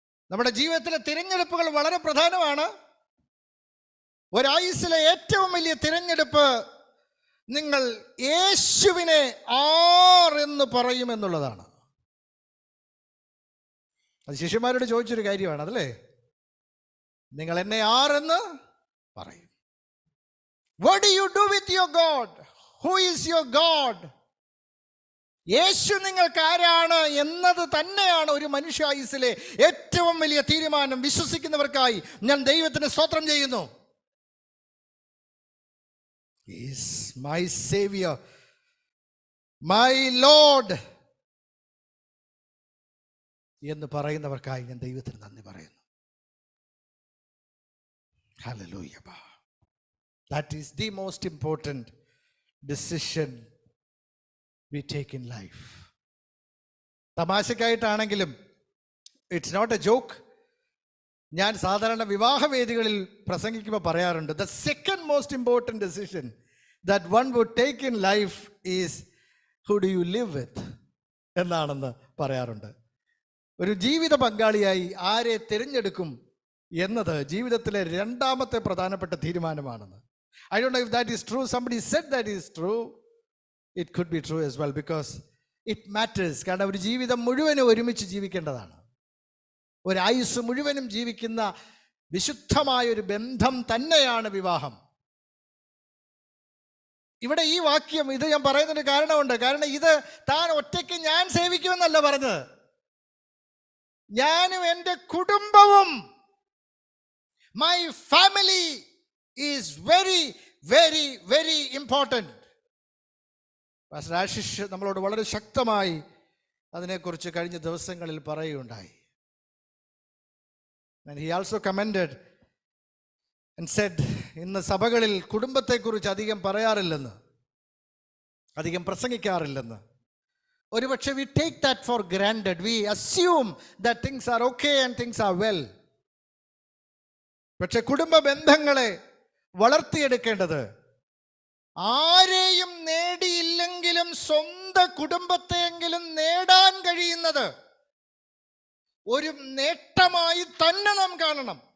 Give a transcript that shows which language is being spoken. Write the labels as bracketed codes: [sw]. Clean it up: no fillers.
[ml] നമ്മുടെ ജീവിതത്തിലെ തിരഞ്ഞെടുപ്പുകൾ വളരെ പ്രധാനമാണ്. ഒരായുസ്സിലെ ഏറ്റവും വലിയ തിരഞ്ഞെടുപ്പ് നിങ്ങൾ യേശുവിനെ ആരെന്ന് പറയുമെന്നുള്ളതാണ്. അത് ശിഷ്യന്മാരോട് ചോദിച്ചൊരു കാര്യമാണ്, അതല്ലേ? നിങ്ങൾ എന്നെ ആരെന്ന് പറയും. [en] What do you do with your God? Who is your God? [ml] യേശു നിങ്ങൾക്ക് ആരാണ് എന്നത് തന്നെയാണ് ഒരു മനുഷ്യായുസ്സിലെ ഏറ്റവും വലിയ തീരുമാനം. വിശ്വസിക്കുന്നവർക്കായി ഞാൻ ദൈവത്തിന് സ്തോത്രം ചെയ്യുന്നു. [en] He is my Savior, my Lord [ml] എന്ന് പറയുന്നവർക്കായി ഞാൻ ദൈവത്തിന് നന്ദി പറയുന്നു. [en] Hallelujah. That is the most important decision we take in life. [ml] തമാശക്കായിട്ടാണെങ്കിലും [en] It's not a joke. [ml] ഞാൻ സാധാരണ വിവാഹവേദികളിൽ പ്രസംഗിക്കുമ്പോൾ പറയാറുണ്ട്, [en] the second most important decision that one would take in life is who do you live with [ml] എന്നാണെന്ന് പറയാറുണ്ട്. ഒരു ജീവിത പങ്കാളിയായി ആരെ തിരഞ്ഞെടുക്കും എന്നത് ജീവിതത്തിലെ രണ്ടാമത്തെ പ്രധാനപ്പെട്ട തീരുമാനമാണെന്ന്. [en] I don't know if that is true. Somebody said that is true. It could be true as well because it matters. [ml] കാരണം ഒരു ജീവിതം മുഴുവനും ഒരുമിച്ച് ജീവിക്കേണ്ടതാണ്. ഒരു ആയുസ് മുഴുവനും ജീവിക്കുന്ന വിശുദ്ധമായ ഒരു ബന്ധം തന്നെയാണ് വിവാഹം. ഇവിടെ ഈ വാക്യം ഇത് ഞാൻ പറയുന്നതിന് കാരണമുണ്ട്. കാരണം ഇത് താൻ ഒറ്റയ്ക്ക് ഞാൻ സേവിക്കുമെന്നല്ല പറഞ്ഞത്. ഞാനും എൻ്റെ കുടുംബവും, [en] my family is very very very important. [ml] Pastor Ashish നമ്മളോട് വളരെ ശക്തമായി അതിനെക്കുറിച്ച് കഴിഞ്ഞ ദിവസങ്ങളിൽ പറയുകയുണ്ടായി. [en] And he also commented and said, [ml] ഇന്ന് സഭകളിൽ കുടുംബത്തെക്കുറിച്ച് അധികം പറയാറില്ലെന്ന്, അധികം പ്രസംഗിക്കാറില്ലെന്ന്. ഒരുപക്ഷെ [en] we take that for granted. We assume that things are okay and things are well. [ml] പക്ഷെ കുടുംബ ബന്ധങ്ങളെ വളർത്തിയെടുക്കേണ്ടത് ആരെയും നേടിയില്ലെങ്കിലും സ്വന്തം കുടുംബത്തെയെങ്കിലും നേടാൻ കഴിയുന്നത് ഒരു നേട്ടമായി തന്നെ നാം കാണണം.